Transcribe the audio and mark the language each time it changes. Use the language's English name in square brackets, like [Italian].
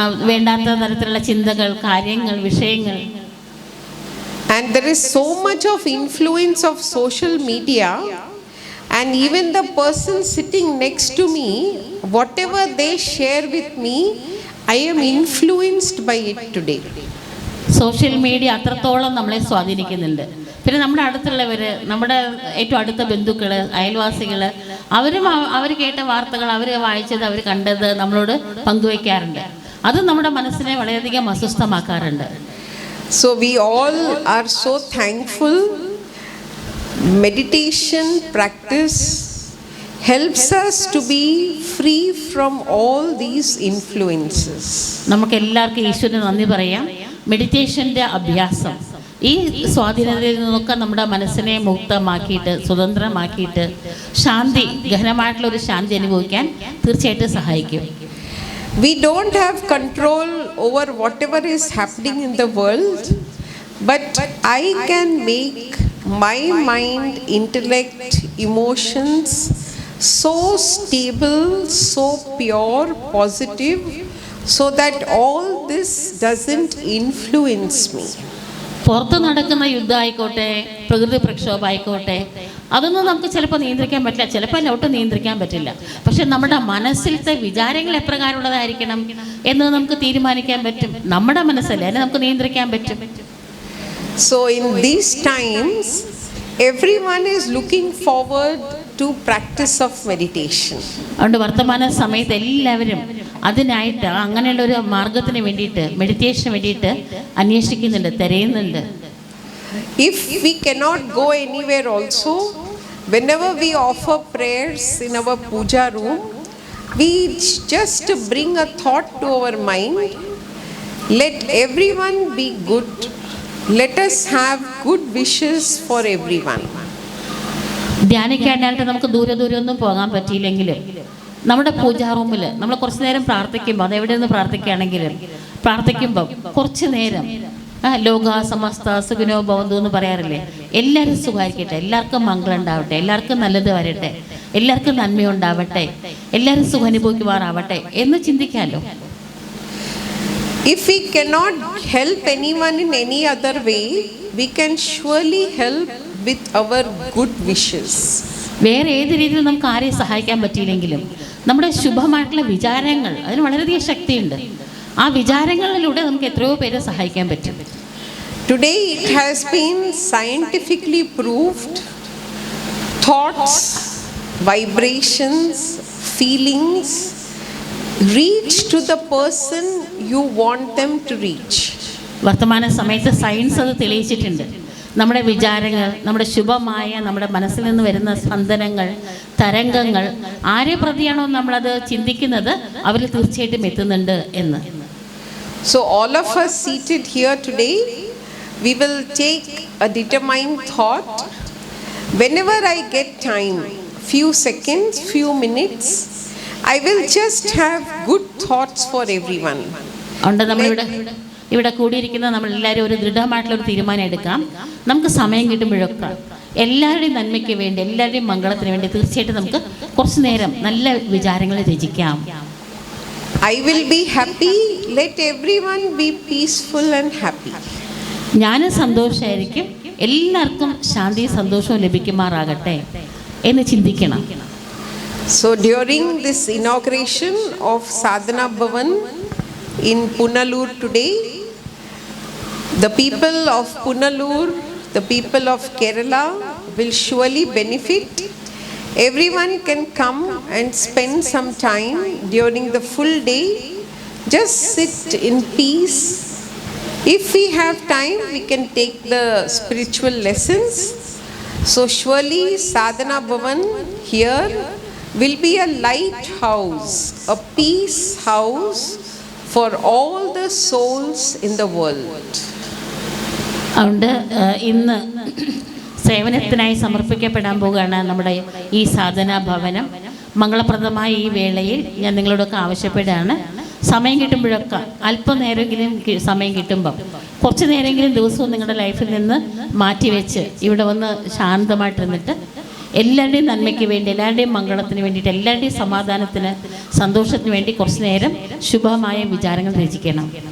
[Malayalam] വേണ്ടാത്ത തരത്തിലുള്ള ചിന്തകൾ, കാര്യങ്ങൾ, വിഷയങ്ങൾ. [English] And there is so much of influence of social media, and even the person sitting next to me, whatever they share with me, I am influenced by it today. [Malayalam] Social media അത്രത്തോളം നമ്മളെ സ്വാധീനിക്കുന്നുണ്ട്. പിന്നെ നമ്മുടെ അടുത്തുള്ളവർ, നമ്മുടെ ഏറ്റവും അടുത്ത ബന്ധുക്കൾ, അയൽവാസികൾ, അവർ കേട്ട വാർത്തകൾ, അവർ വായിച്ചത്, അവർ കണ്ടത് നമ്മളോട് പങ്കുവയ്ക്കാറുണ്ട്. അത് നമ്മുടെ മനസ്സിനെ വളരെയധികം അസ്വസ്ഥമാക്കാറുണ്ട്. [English] So we all are so thankful. Meditation practice helps us to be free from all these influences. [Malayalam] നമുക്ക് എല്ലാവർക്കും ഈശ്വരന് നന്ദി പറയാം. മെഡിറ്റേഷൻ്റെ അഭ്യാസം ഈ സ്വാധീനത്തിൽ നിന്നൊക്കെ നമ്മുടെ മനസ്സിനെ മുക്തമാക്കിയിട്ട്, സ്വതന്ത്രമാക്കിയിട്ട് ശാന്തി, ഗഹനമായിട്ടുള്ള ഒരു ശാന്തി അനുഭവിക്കാൻ തീർച്ചയായിട്ടും സഹായിക്കും. [English] We don't have control over whatever is happening in the world, but I can make my mind, intellect, emotions so stable, so pure, positive, so that all this doesn't influence me. [Malayalam] പുറത്ത് നടക്കുന്ന യുദ്ധമായിക്കോട്ടെ, പ്രകൃതി പ്രക്ഷോഭമായിക്കോട്ടെ, അതൊന്നും നമുക്ക് ചിലപ്പോൾ നിയന്ത്രിക്കാൻ പറ്റില്ല, ചിലപ്പോൾ ഒട്ടും നിയന്ത്രിക്കാൻ പറ്റില്ല. പക്ഷെ നമ്മുടെ മനസ്സിലത്തെ വിചാരങ്ങൾ എപ്രകാരമുള്ളതായിരിക്കണം എന്ന് നമുക്ക് തീരുമാനിക്കാൻ പറ്റും. നമ്മുടെ മനസ്സല്ലേ, അതിനെ നമുക്ക് നിയന്ത്രിക്കാൻ പറ്റും. [English] So in these times, everyone is looking forward to practice of meditation. [Malayalam] അതുകൊണ്ട് വർത്തമാന സമയത്ത് എല്ലാവരും അതിനായിട്ട്, അങ്ങനെയുള്ള ഒരു മാർഗത്തിന് വേണ്ടിയിട്ട്, മെഡിറ്റേഷന് വേണ്ടിയിട്ട് അന്വേഷിക്കുന്നുണ്ട്, തിരയുന്നുണ്ട്. [English] If we cannot go anywhere also, whenever we offer prayers in our puja room, we just bring a thought to our mind. Let everyone be good. Let us have good wishes for everyone. [Malayalam] ധ്യാനിക്കാനായിട്ട് നമുക്ക് ദൂരെ ഒന്നും പോകാൻ പറ്റിയില്ലെങ്കിലും നമ്മുടെ പൂജാ റൂമിൽ നമ്മൾ കുറച്ച് നേരം പ്രാർത്ഥിക്കുമ്പോൾ, അത് എവിടെ നിന്ന് പ്രാർത്ഥിക്കുകയാണെങ്കിലും പ്രാർത്ഥിക്കുമ്പോൾ കുറച്ച് നേരം [Sanskrit] ലോക സമസ്ത സുഖിനോ ഭവന്തു [Malayalam] എന്ന് പറയാറില്ലേ, എല്ലാവരും സുഖമായിരിക്കട്ടെ, എല്ലാവർക്കും മംഗളം ഉണ്ടാവട്ടെ, എല്ലാവർക്കും നല്ലത് വരട്ടെ, എല്ലാവർക്കും നന്മയുണ്ടാവട്ടെ, എല്ലാവരും സുഖം അനുഭവിക്കുവാറാവട്ടെ എന്ന് ചിന്തിക്കാമല്ലോ. [English] If we cannot help anyone in any other way, we can surely help with our good wishes. [Malayalam] വേറെ ഏത് രീതിയിൽ നമുക്ക് ആരെയും സഹായിക്കാൻ പറ്റിയില്ലെങ്കിലും നമ്മുടെ ശുഭമായിട്ടുള്ള വിചാരങ്ങൾ, അതിന് വളരെയധികം ശക്തിയുണ്ട്. ആ വിചാരങ്ങളിലൂടെ നമുക്ക് എത്രയോ പേരെ സഹായിക്കാൻ പറ്റും. [English] Today it has been scientifically proved, thoughts, vibrations, feelings reach to the person you want them to reach. [Malayalam] വർത്തമാന സമയത്ത് സയൻസ് അത് തെളിയിച്ചിട്ടുണ്ട്. നമ്മുടെ വിചാരങ്ങൾ, നമ്മുടെ ശുഭമായ നമ്മുടെ മനസ്സിൽ നിന്ന് വരുന്ന സ്പന്ദനങ്ങൾ, തരംഗങ്ങൾ ആരെ പ്രതിയാണോ നമ്മളത് ചിന്തിക്കുന്നത് അവരിൽ തീർച്ചയായിട്ടും എത്തുന്നുണ്ട് എന്ന്. [English] So all of us seated here today, we will take a determined thought. Whenever I get time, few seconds, few minutes, I will just have good thoughts for everyone. [Malayalam] അതുകൊണ്ട് നമ്മളിവിടെ ഇവിടെ കൂടിയിരിക്കുന്ന നമ്മളെല്ലാവരും ഒരു ദൃഢമായിട്ടുള്ളൊരു തീരുമാനം എടുക്കാം. നമുക്ക് സമയം കിട്ടുമ്പോഴൊക്കെ എല്ലാവരുടെയും നന്മയ്ക്ക് വേണ്ടി, എല്ലാവരുടെയും മംഗളത്തിന് വേണ്ടി തീർച്ചയായിട്ടും നമുക്ക് കുറച്ച് നേരം നല്ല വിചാരങ്ങൾ രചിക്കാം. [English] I will be happy, let everyone be peaceful and happy. [Malayalam] ഞാൻ സന്തോഷമായിരിക്കും, എല്ലാവർക്കും ശാന്തി സന്തോഷവും ലഭിക്കുമാറാകട്ടെ എന്ന് ചിന്തിക്കണം. [English] So during this inauguration of Sadhana Bhavan in Punalur today, the people of Punalur, the people of Kerala will surely benefit. Everyone can come and spend some time during the full day. Just sit in peace. If we have time, we can take the spiritual lessons. So surely Sadhana Bhavan here will be a lighthouse, a peace house for all the souls in the world. [Malayalam] അതുകൊണ്ട് ഇന്ന് സേവനത്തിനായി സമർപ്പിക്കപ്പെടാൻ പോവുകയാണ് നമ്മുടെ ഈ സാധനാ ഭവനം. മംഗളപ്രദമായ ഈ വേളയിൽ ഞാൻ നിങ്ങളോടൊക്കെ ആവശ്യപ്പെടുകയാണ്, സമയം കിട്ടുമ്പോഴൊക്കെ അല്പനേരമെങ്കിലും സമയം കിട്ടുമ്പം കുറച്ച് നേരമെങ്കിലും ദിവസവും നിങ്ങളുടെ ലൈഫിൽ നിന്ന് മാറ്റിവെച്ച് ഇവിടെ വന്ന് ശാന്തമായിട്ടിരുന്നിട്ട് എല്ലാവരുടെയും നന്മയ്ക്ക് വേണ്ടി, എല്ലാവരുടെയും മംഗളത്തിന് വേണ്ടിയിട്ട്, എല്ലാവരുടെയും സമാധാനത്തിന്, സന്തോഷത്തിന് വേണ്ടി കുറച്ച് നേരം ശുഭമായ വിചാരങ്ങൾ രചിക്കണം.